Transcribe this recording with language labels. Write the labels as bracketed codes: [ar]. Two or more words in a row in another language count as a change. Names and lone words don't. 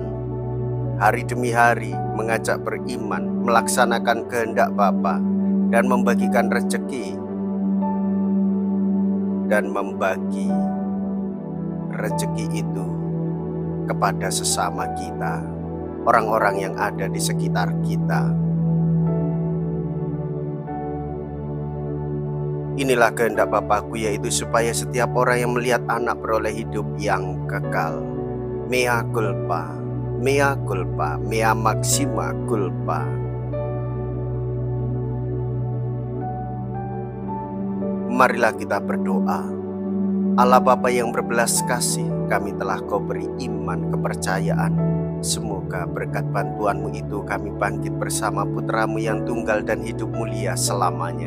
[id] Hari demi hari mengajak beriman, melaksanakan kehendak Bapa, dan membagikan rezeki, dan membagi rezeki itu kepada sesama kita, orang-orang yang ada di sekitar kita. Inilah kehendak Bapakku, yaitu supaya setiap orang yang melihat anak beroleh hidup yang kekal. [la] Mea culpa, mea culpa, mea maxima culpa. [id] Marilah kita berdoa. Allah Bapa yang berbelas kasih, kami telah Kau beri iman, kepercayaan. Semoga berkat bantuan-Mu itu kami bangkit bersama Putra-Mu yang tunggal dan hidup mulia selamanya.